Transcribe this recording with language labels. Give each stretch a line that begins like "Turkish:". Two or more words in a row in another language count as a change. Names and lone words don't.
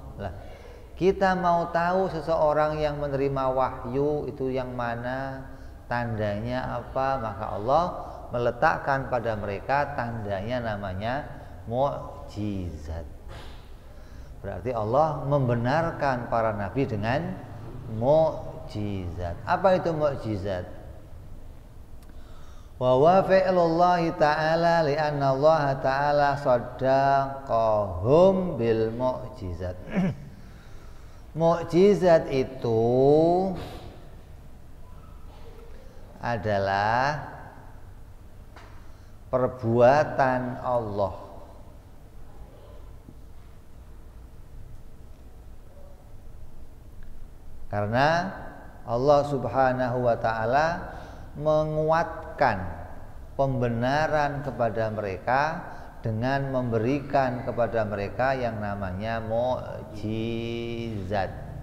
Indonesian: Lah, kita mau tahu seseorang yang menerima wahyu itu yang mana, tandanya apa, maka Allah meletakkan pada mereka tandanya namanya mukjizat. Berarti Allah membenarkan para nabi dengan mukjizat. Apa itu mukjizat?
Arabic: و و فعل الله تعالى لأن الله تعالى صدقهم بالمعجزة.
Indonesian: Mukjizat itu adalah perbuatan Allah. Karena Allah
Arabic: سبحانه وتعالى
Indonesian: menguatkan pembenaran kepada mereka dengan memberikan kepada mereka yang namanya mukjizat.